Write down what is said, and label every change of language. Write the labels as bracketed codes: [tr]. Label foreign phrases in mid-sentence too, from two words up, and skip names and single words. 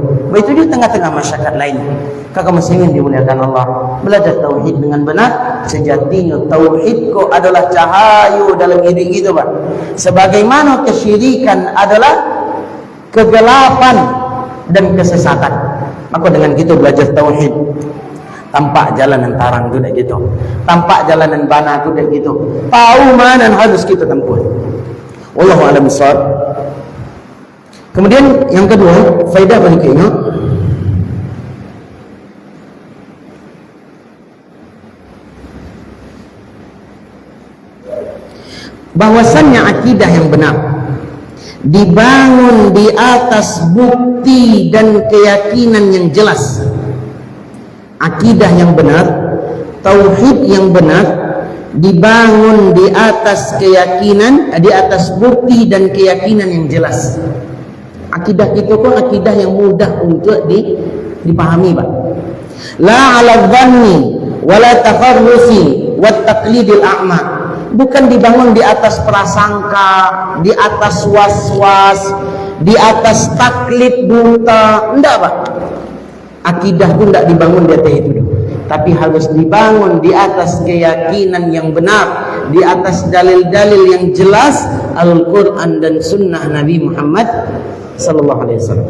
[id] Begitu di tengah-tengah masyarakat lain. Kaum muslimin dimuliakan Allah, belajar tauhid dengan benar. Sejatinya tauhid ko adalah cahaya dalam hidup kita, Pak. Sebagaimana kesyirikan adalah kegelapan dan kesesatan. Maka dengan kita belajar tauhid, tampak jalanan [min] tarang tu dah gitu, [id] tampak jalanan [min] bana tu dah gitu, [id] tahu mana yang harus kita tempuh. [ar] والله أعلم بالصواب. [id] Kemudian yang kedua, faedah berikutnya, bahwasannya akidah yang benar dibangun di atas bukti dan keyakinan yang jelas. Akidah yang benar, tauhid yang benar dibangun di atas keyakinan, di atas bukti dan keyakinan yang jelas. Akidah itu pun akidah yang mudah untuk dipahami, Pak. [ar] لا على الظن ولا التفرس والتقليد الأعمى. [id] Bukan dibangun di atas prasangka, di atas was-was, di atas taklid buta. Enggak, Pak. Akidah pun tidak dibangun di atas itu, tapi harus dibangun di atas keyakinan yang benar, di atas dalil-dalil yang jelas Al-Quran dan Sunnah Nabi Muhammad [ar] صلى الله عليه وسلم.